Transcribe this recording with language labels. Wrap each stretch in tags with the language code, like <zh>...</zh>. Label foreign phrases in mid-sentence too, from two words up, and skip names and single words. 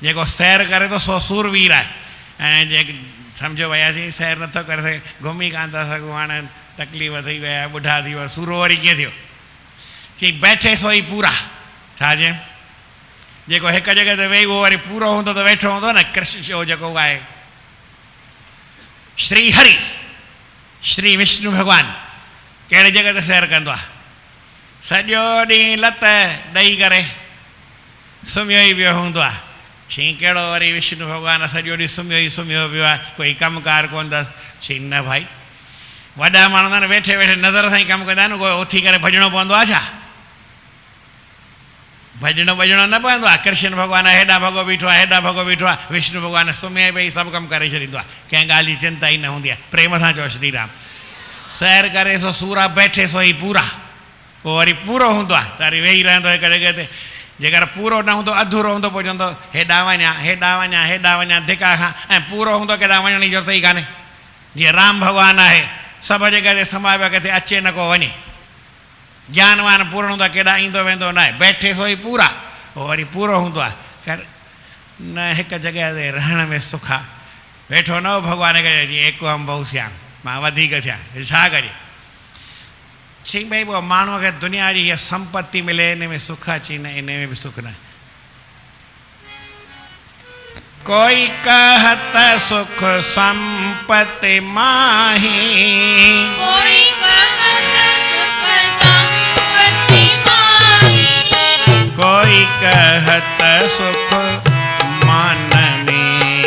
<sd>जेको सैर करे तो सो सूरवीर आहे ऐं जे सम्झो भई असीं सैर नथो करे सघे घुमी कान था सघूं हाणे तकलीफ़ थी विया ॿुढा थी विया सूरो वरी कीअं थियो चई बैठे सो ई पूरा छा चई जेको हिकु जॻह ते वेही उहो वरी पूरो हूंदो त वेठो हूंदो न कृष्ण जो जेको आहे श्री हरि श्री विष्णु भॻवानु कहिड़ी जॻह ते सैर कंदो आहे सॼो ॾींहुं लत ॾेई करे सुम्हियो ई पियो हूंदो आहे चई कहिड़ो वरी विष्णु भॻवानु सॼो ॾींहुं सुम्हियो पियो आहे कोई कमुकारु कोन अथसि चई न भाई वॾा माण्हू न वेठे वेठे नज़र सां ई कमु कंदा आहिनि कोई उथी करे भॼणो पवंदो आहे छा भॼणो न पवंदो आहे कृष्ण भॻवानु हेॾा भॻो बीठो आहे हेॾा भॻो बीठो आहे विष्णु भॻवानु सुम्हे पई सभु कमु करे छॾींदो आहे कंहिं ॻाल्हि जी चिंता ई न हूंदी आहे प्रेम सां चओ श्री राम सैर करे सो सूरा बैठे सो ई पूरा पोइ वरी पूरो हूंदो आहे त वरी वेही रहंदो हिकु जॻह ते जेकर पूरो न हूंदो अधूरो हूंदो पोइ चवंदो हेॾा वञा धिका खां ऐं पूरो हूंदो केॾा वञण जी ज़रूरत ई कान्हे जीअं राम भॻवानु आहे सभु जॻह ते समायो किथे अचे न को वञे ज्ञानवान पूर्ण हूंदो आहे केॾा ईंदो वेंदो न आहे बैठे सो ई पूरा पोइ वरी पूरो हूंदो आहे ख़ैर न हिकु जॻह ते रहण में सुख आहे वेठो न हो भॻवान खे जीअं</sd> <sa>एको अम बहु श्याम</sa> <sd>मां वधीक थिया छा कजे चई भई पोइ माण्हूअ खे दुनिया जी हीअ संपत्ति मिले इन में सुख आहे चई न इन में बि सुख न</sd> <hi>कोई कहत सुख संपत्ति माही कोई कहत सुख संपत्ति माही कोई कहत सुख मान में</hi>